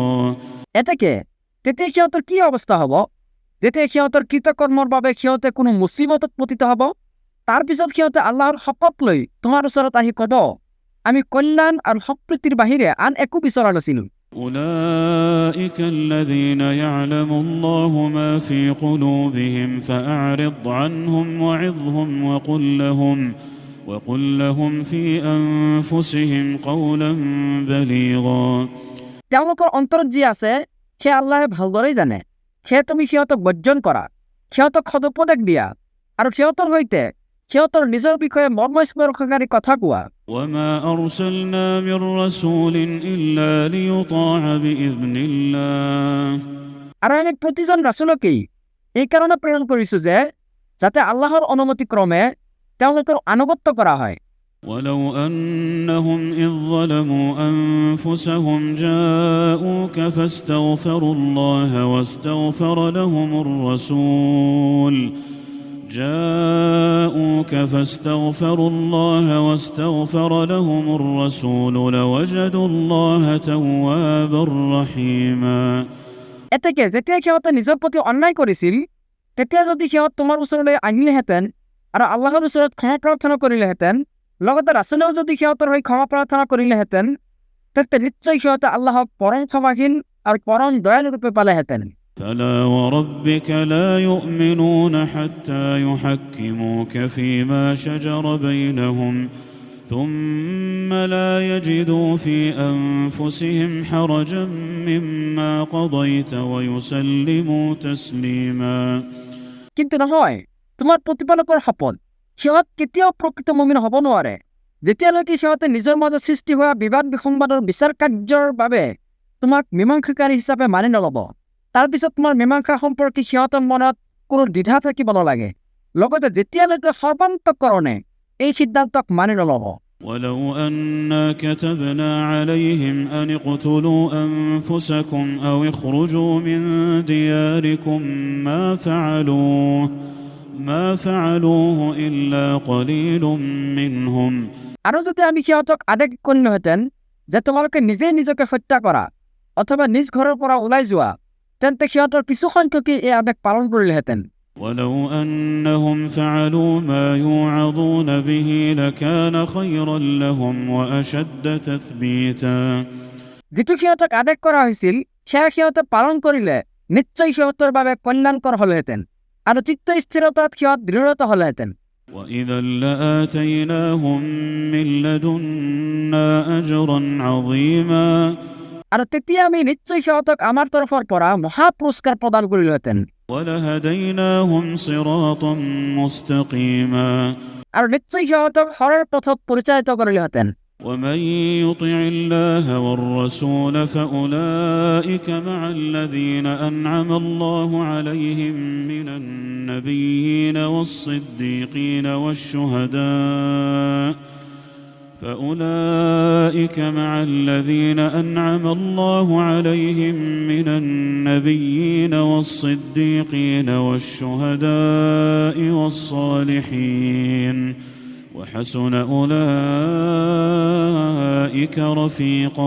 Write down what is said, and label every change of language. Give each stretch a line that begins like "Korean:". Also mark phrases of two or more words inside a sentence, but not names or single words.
Assamese: তেতিয়া সিহঁতৰ কি অৱস্থা হ'ব যেতিয়া সিহঁতৰ কৃতকৰ্মৰ বাবে সিহঁতে কোনো মুচিবতত পতিত হ'ব? তাৰ পিছত সিহঁতে আল্লাহৰ শপত লৈ তোমাৰ ওচৰত আহি ক'ব, আমি কল্যাণ আৰু সম্প্ৰীতিৰ বাহিৰে আন একো বিচৰা নাছিলো।
Arabic: أولئك الذين يعلم الله ما في قلوبهم فأعرض عنهم وعظهم وقل لهم في أنفسهم قولا بليغا
Assamese: তেওঁলোকৰ অন্তৰত যি আছে সেয়া আল্লাহে ভালদৰেই জানে। সেয়ে তুমি সিহঁতক বৰ্জন কৰা, সিহঁতক সদুপদেশ দিয়া আৰু সিহঁতৰ সৈতে সিহঁতৰ নিজৰ বিষয়ে মৰ্মস্পৰ্শকাৰী কথা কোৱা।
Arabic: وما أرسلنا من رسول إلا ليطاع بإذن الله
Assamese: আৰু আমি প্ৰতিজন ৰাসূলকেই এই কাৰণে প্ৰেৰণ কৰিছো যে যাতে আল্লাহৰ অনুমতি ক্ৰমে তেওঁলোকৰ আনুগত্য কৰা হয়।
Arabic: ولو أنهم إذ ظلموا أنفسهم جاءوك فاستغفروا الله واستغفر لهم الرسول لوجدوا الله توابا رحيما
Assamese: এতেকে যেতিয়া সিহঁতে নিজৰ প্ৰতি অন্যায় কৰিছিল তেতিয়া যদি সিহঁত তোমাৰ ওচৰলৈ আহিলেহেঁতেন আৰু আল্লাহৰ ওচৰত ক্ষমা প্ৰাৰ্থনা কৰিলেহেঁতেন, লগতে ৰাসূলেও যদি সিহঁতৰ হৈ ক্ষমা প্ৰাৰ্থনা কৰিলেহেঁতেন, তেতিয়া নিশ্চয় সিহঁতে আল্লাহক পৰম ক্ষমাশীল আৰু পৰম দয়ালু ৰূপে পালেহেঁতেন।
Arabic: فلا وربك لا يؤمنون حتى يحكموك فيما شجر بينهم ثم لا يجدوا في أنفسهم حرجا مما قضيت ويسلموا تسليما
Assamese: কিন্তু নহয়, তোমাৰ প্ৰতিপালকৰ শপত, সিহঁত কেতিয়াও প্ৰকৃত মুমিন হ'ব নোৱাৰে যেতিয়ালৈকে সিহঁতে নিজৰ মাজত সৃষ্টি হোৱা বিবাদ বিসংবাদৰ বিচাৰ কাৰ্যৰ বাবে তোমাক মীমাংসাকাৰী হিচাপে মানি নল'ব, তাৰপিছত তোমাৰ মীমাংসা সম্পৰ্কে সিহঁতৰ মনত কোনো দ্বিধা থাকিব নালাগে, লগতে যেতিয়ালৈকে সৰ্বান্তকৰণে এই সিদ্ধান্তক মানি নল'ব।
Arabic: ولو أنا كتبنا عليهم أن اقتلوا أنفسكم أو اخرجوا من دياركم ما فعلوه إلا قليل منهم।
Assamese: আৰু যদি আমি সিহঁতক আদেশ কৰিলোহেঁতেন যে তোমালোকে নিজেই নিজকে হত্যা কৰা অথবা নিজ ঘৰৰ পৰা ওলাই যোৱা, তেন্তে সিহঁতৰ কিছু সংখ্যকে এই আদেশ পালন কৰিলেহেঁতেন।
Arabic: ولو أنهم فعلوا ما يوعظون به لكان خيرا لهم وأشد تثبيتا।
Assamese: যিটো সিহঁতক আদেশ কৰা হৈছিল সেয়া সিহঁতে পালন কৰিলে নিশ্চয় সিহঁতৰ বাবে কল্যাণকৰ হ'লহেঁতেন আৰু চিত্ত স্থিৰতাত সিহঁত দৃঢ়তা হ'লহেঁতেন।
Arabic: وإذا لآتيناهم من لدنا أجرا عظيما।
Assamese: আৰু তেতিয়া আমি নিশ্চয় সিহঁতক আমাৰ তৰফৰ পৰা মহা পুৰস্কাৰ প্ৰদান কৰিলোহেঁতেন।
Arabic: ولهديناهم صراطا مستقيما।
Assamese: আৰু নিশ্চয় সিহঁতক সৰল পথত পৰিচালিত কৰিলোহেঁতেন।
Arabic: ومن يطع الله والرسول فأولئك مع الذين أنعم الله عليهم من النبيين والصديقين والشهداء فأولئك مع الذين أنعم الله عليهم من النبيين والصديقين والشهداء والصالحين وحسن أولئك رفيقا।